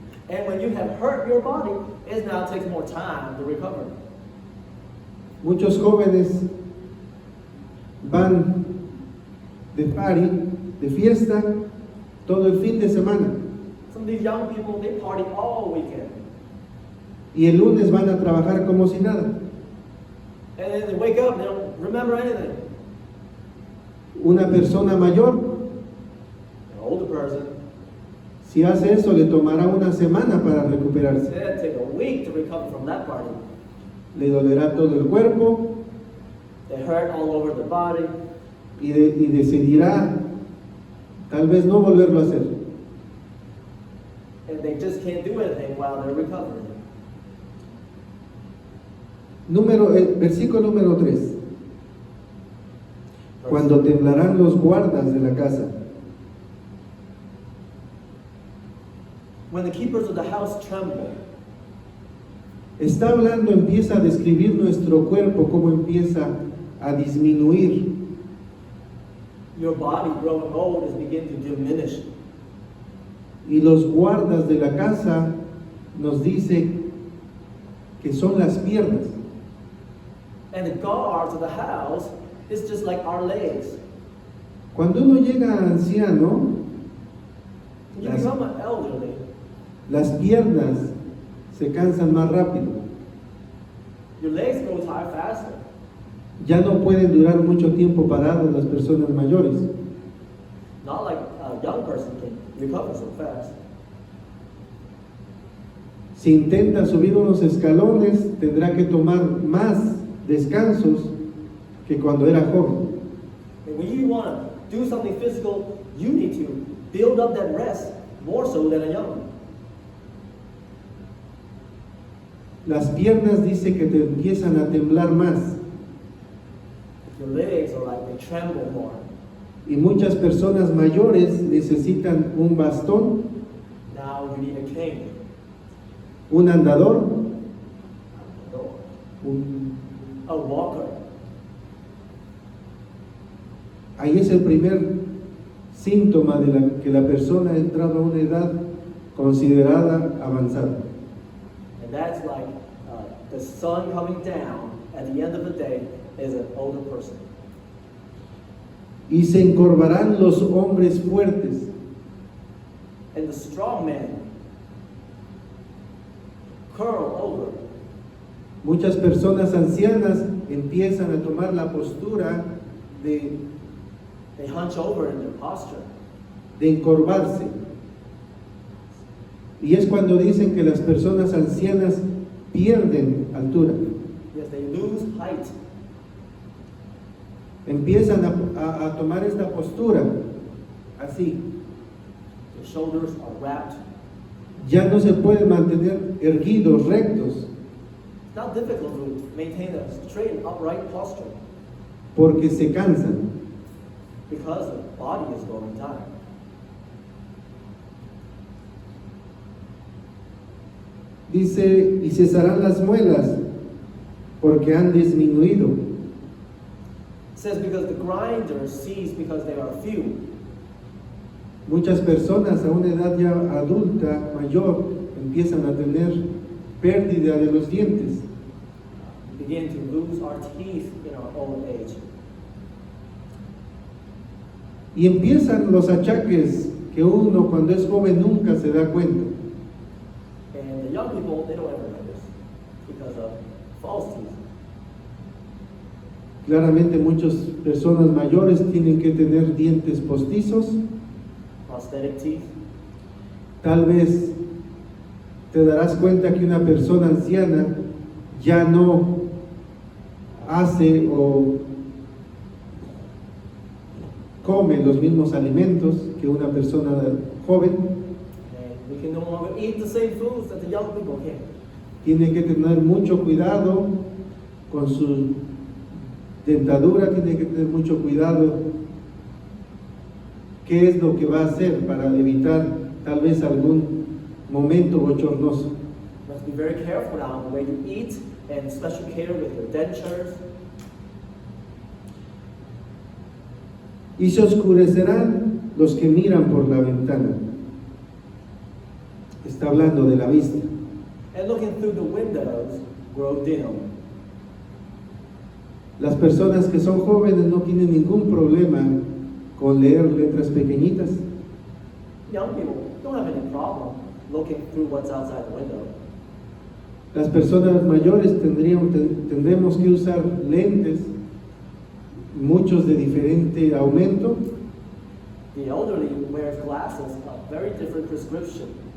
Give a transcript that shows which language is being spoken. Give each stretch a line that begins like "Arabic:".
English: And when you have hurt your body, it now takes more time to recover.
Spanish: Muchos jóvenes van de party, de fiesta, todo el fin de semana
English: Some of these young people, they party all weekend.
Spanish: y el lunes van a trabajar como si nada.
English: And then they wake up and they don't remember anything.
Spanish: Una persona mayor,
English: An older person,
Spanish: si hace eso, le tomará una semana para recuperarse.
English: it'll take a week to recover from that party.
Spanish: Le dolerá todo el cuerpo
English: They hurt all over their body.
Spanish: y decidirá tal vez no volverlo a hacer.
English: and they just can't do anything while they're recovering.
Spanish: Versículo número 3. Cuando temblarán los guardas de la casa.
English: When the keepers of the house tremble.
Spanish: Está hablando, empieza a describir nuestro cuerpo, cómo empieza a disminuir.
English: Your body growing old is beginning to diminish.
Spanish: Y los guardas de la casa nos dice que son las piernas.
English: And the guards of the house is just like our legs.
Spanish: Cuando uno llega a anciano,
English: When you become an elderly,
Spanish: las piernas se cansan más rápido.
English: your legs grow tired faster.
Spanish: Ya no pueden durar mucho tiempo paradas las personas mayores.
English: Not like a young person can recover so fast.
Spanish: Si intenta subir unos escalones, tendrá que tomar más descansos que cuando era joven.
English: And when you want to do something physical, you need to build up that rest more so than a young.
Spanish: Las piernas dice que te empiezan a temblar más.
English: Your legs are like they tremble more.
Spanish: Y muchas personas mayores necesitan un bastón,
English: Now you need a cane.
Spanish: un andador,
English: Or
Spanish: un...
English: a walker.
Spanish: Ahí es el primer síntoma de que la persona ha entrado a una edad considerada avanzada.
English: And that's like the sun coming down at the end of the day is an older person.
Spanish: Y se encorvarán los hombres fuertes.
English: And the strong men curl over.
Spanish: Muchas personas ancianas empiezan a tomar la postura de
English: They hunch over in their posture.
Spanish: encorvarse. Y es cuando dicen que las personas ancianas pierden altura.
English: Yes, they lose height.
Spanish: Empiezan a tomar esta postura, así.
English: Their shoulders are wrapped.
Spanish: Ya no se pueden mantener erguidos, rectos,
English: It's not difficult to maintain a straight and upright posture
Spanish: porque se cansan.
English: because the body is growing tired.
Spanish: Dice, y cesarán las muelas, porque han disminuido.
English: It says because the grinders cease because they are few.
Spanish: Muchas personas a una edad ya adulta, mayor, empiezan a tener pérdida de los dientes.
English: We begin to lose our teeth in our old age.
Spanish: Y empiezan los achaques que uno cuando es joven nunca se da cuenta.
English: And the young people, they don't ever notice because of false teeth.
Spanish: Claramente muchas personas mayores tienen que tener dientes postizos.
English: Prosthetic teeth.
Spanish: Tal vez te darás cuenta que una persona anciana ya no hace o come los mismos alimentos que una persona joven.
English: And we can no longer eat the same foods that the young people can.
Spanish: Tiene que tener mucho cuidado con su dentadura, tiene que tener mucho cuidado qué es lo que va a hacer para evitar tal vez algún momento bochornoso.
English: You must be very careful now the way you eat and special care with your dentures.
Spanish: Y se oscurecerán los que miran por la ventana. Está hablando de la vista.
English: And looking through the windows grow dim.
Spanish: Las personas que son jóvenes no tienen ningún problema con leer letras pequeñitas.
English: Young people don't have any problem looking through what's outside the window.
Spanish: Las personas mayores tendremos que usar lentes, muchos de diferente aumento,
English: The elderly wears glasses of very different prescription.